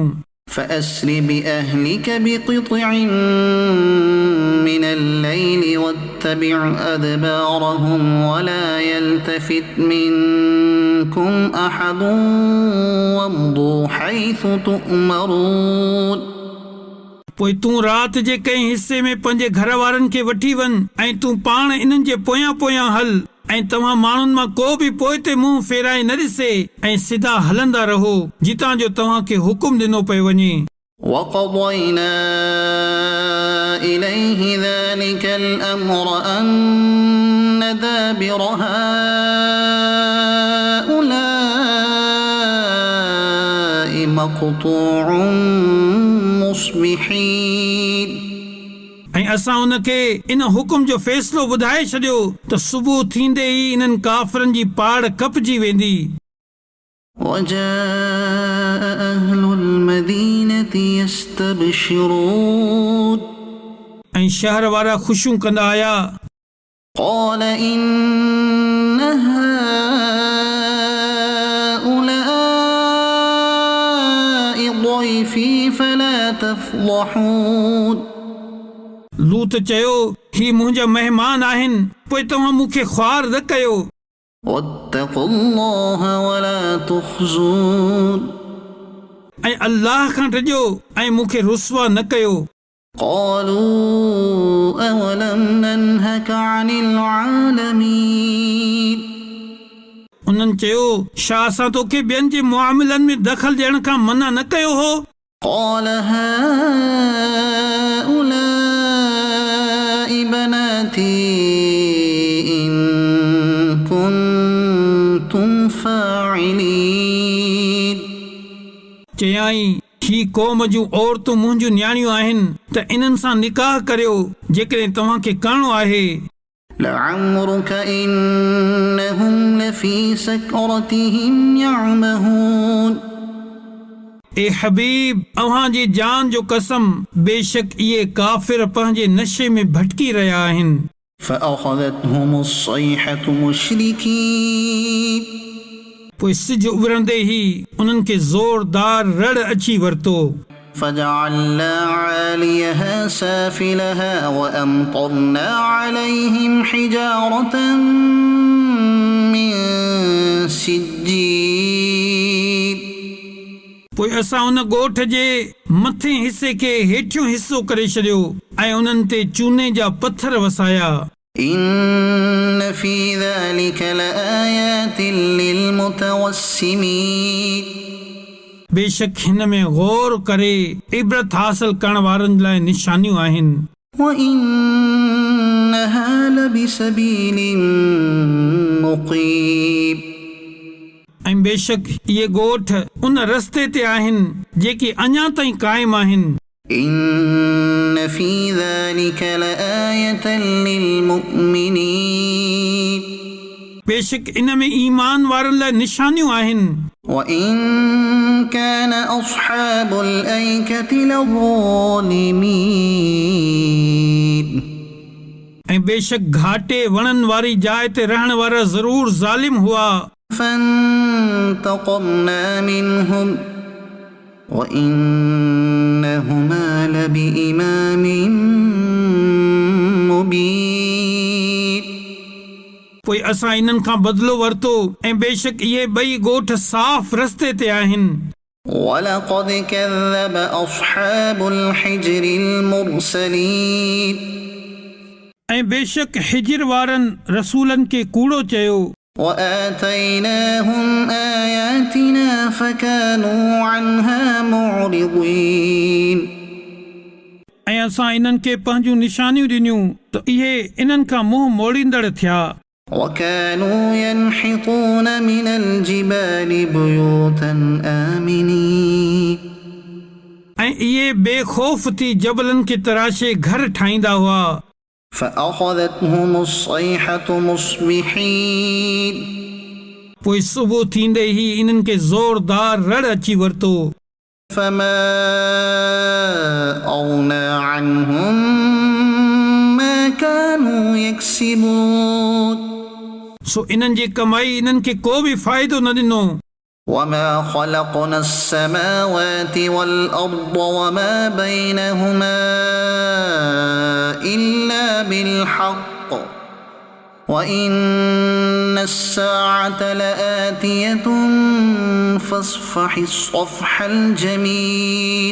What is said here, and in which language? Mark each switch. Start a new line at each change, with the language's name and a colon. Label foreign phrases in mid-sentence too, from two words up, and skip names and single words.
Arabic: فأسر بأهلك بقطع من الليل واتبع أدبارهم ولا يلتفت منكم أحد وامضوا حيث تؤمرون
Sindhi: पोइ तूं राति जे कंहिं हिसे में पंहिंजे घर वारनि खे वठी वञ ऐं तूं पाण इन्हनि जे पोयां पोयां हल ऐं तव्हां माण्हुनि मां को बि पोइ ते मुंहुं फेराए न ॾिसे ऐं सिधा हलंदा रहो जितां जो तव्हांखे हुकुम ॾिनो पियो वञे।
Arabic: وقضينا إليه ذلك الأمر أن دابر هؤلاء مقطوع مصبحين
Sindhi: ऐं असां उनखे इन हुकुम जो फ़ैसिलो ॿुधाए छॾियो त सुबुह थींदे ई इन्हनि काफ़िरनि जी पाड़ कपजी वेंदी।
Arabic: وجاء أهل المدينة يستبشرون
Sindhi: ऐं शहर वारा ख़ुशियूं कंदा आया।
Arabic: قال إن هؤلاء ضيفي فلا تفضحون
Sindhi: लूत चयो ही मुंहिंजा महिमान आहिनि पोइ तव्हां मूंखे ख़्वार न कयो।
Arabic: واتقوا الله ولا تخزون
Sindhi: ऐं अल्लाह खां ॾिजो ऐं मूंखे रुसवा न कयो।
Arabic: قالوا أولم ننهك عن العالمين
Sindhi: उन्हनि चयो छा असां तोखे ॿियनि जे मुआमिलनि में दख़ल ॾियण खां मना न कयो हो?
Arabic: قال هؤلاء بناتي إن كنتم فاعلين
Sindhi: चयाई ही क़ौम जूं औरतूं मुंहिंजूं न्याणियूं आहिनि त इन्हनि सां निकाह करियो जेकॾहिं तव्हांखे करणो आहे।
Arabic: لعمرك إنهم لفي سكرتهم يعمهون
Sindhi: ए हबीब अव्हांजी जान जो कसम बेशक इहे काफ़िर पंहिंजे नशे में भटकी रहिया आहिनि।
Arabic: فأخذتهم الصيحة مشركين
Sindhi: पोइ सिज उभरंदे ई उन्हनि खे ज़ोरदार रड़ अची वरितो।
Arabic: فجعلنا عاليها سافلها وأمطرنا عليهم حجارة من سجيل
Sindhi: पोइ असां उन ॻोठ जे मथे हिसे खे हेठियों हिसो करे छॾियो ऐं उन्हनि ते चूने जा पत्थर वसाया।
Arabic: إن في ذلك لآيات للمتوسمين
Sindhi: बेशक हिन में गौर करे इबरत हासिल करण वारनि लाइ निशानियूं आहिनि।
Arabic: وإنها لبسبيل مقيم
Sindhi: ऐं बेशक इहे ॻोठ उन रस्ते ते आहिनि जेकी अञा ताईं क़ाइम आहिनि।
Arabic: إن في ذلك لآية للمؤمنين
Sindhi: बेशक इन में ईमान वारनि लाइ निशानियूं आहिनि।
Arabic: وإن كان أصحاب الأيكة لظالمين
Sindhi: ऐं बेशक घाटे वणनि वारी जाइ ते रहण वारा ज़रूर ज़ालिम हुआ।
Arabic: فانتقمنا منهم وإنهما لبإمام مبين
Sindhi: पोइ असां इन्हनि खां बदिलो वरितो ऐं बेशक इहे ॿई ॻोठ साफ़ रस्ते ते आहिनि।
Arabic: ولقد كذب أصحاب الحجر المرسلين
Sindhi: ऐं बेशक हिजर वारनि रसूलनि खे कूड़ो चयो।
Arabic: وآتيناهم آياتنا فكانوا عنها معرضين
Sindhi: ऐं असां इन्हनि खे पंहिंजूं निशानियूं ॾिनियूं त इहे इन्हनि खां मुंहुं मोड़ींदड़ थिया।
Arabic: وكانوا ينحتون من الجبال بيوتا آمنين
Sindhi: ऐं इहे बेखौफ़ थी जबलनि खे तराशे घर ठाहींदा हुआ।
Arabic: فأخذتهم الصيحة مصبحين
Sindhi: पोइ सुबुह थींदे ई इन्हनि खे ज़ोरदार रड़ अची वरितो।
Arabic: فما أغنى عنهم ما كانوا يكسبون
Sindhi: सो इन्हनि जी कमाई इन्हनि खे को बि फ़ाइदो न ॾिनो।
Arabic: وما خلقنا السماوات والأرض وما بينهما إلا بالحق وإن الساعة لآتية فاصفح الصفح الجميل